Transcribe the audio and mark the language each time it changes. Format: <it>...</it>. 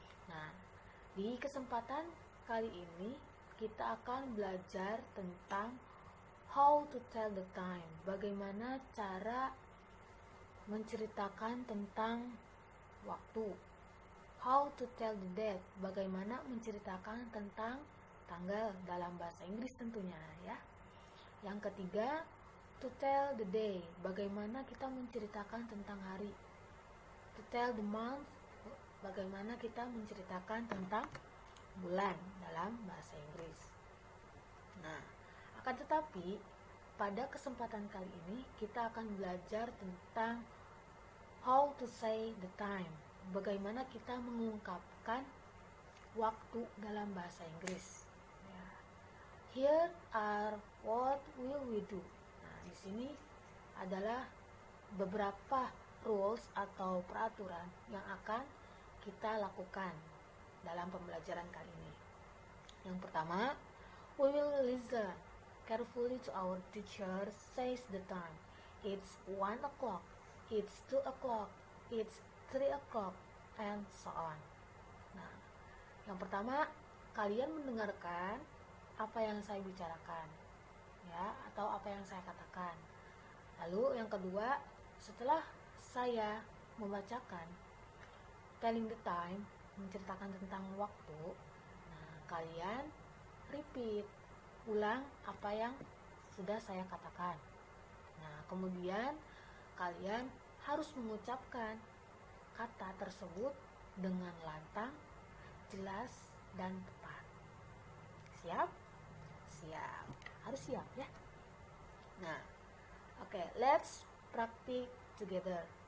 <id>Nah, di kesempatan kali ini kita akan belajar tentang</id> <en>how to tell the time.</en> <id>Bagaimana cara menceritakan tentang waktu.</id> <en>How to tell the date.</en> <id>Bagaimana menceritakan tentang tanggal dalam bahasa Inggris tentunya ya. Yang ketiga,</id> <en>to tell the day.</en> <id>Bagaimana kita menceritakan tentang hari.</id> <en>To tell the month.</en> <id>Bagaimana kita menceritakan tentang bulan dalam bahasa Inggris. Nah, akan tetapi pada kesempatan kali ini kita akan belajar tentang</id> <en>how to say the time.</en> <id>Bagaimana kita mengungkapkan waktu dalam bahasa Inggris. Ya.</id> <en>Here are what will we do.</en> <id>Nah, di sini adalah beberapa rules atau peraturan yang akan kita lakukan dalam pembelajaran kali ini. Yang pertama,</id> <en>we will listen carefully to our teacher says the time. It's 1 o'clock, it's 2 o'clock, it's 3 o'clock, and so on.</en> <id>Nah, yang pertama, kalian mendengarkan apa yang saya bicarakan, ya, atau apa yang saya katakan. Lalu yang kedua, setelah saya membacakan</id> <en>telling the time,</en> <id>menceritakan tentang waktu, nah, kalian repeat, ulang apa yang sudah saya katakan. Nah, kemudian kalian harus mengucapkan kata tersebut dengan lantang, jelas, dan tepat. Siap? Siap. Harus siap ya.</id> <en>Nah, oke, let's practice together.</en>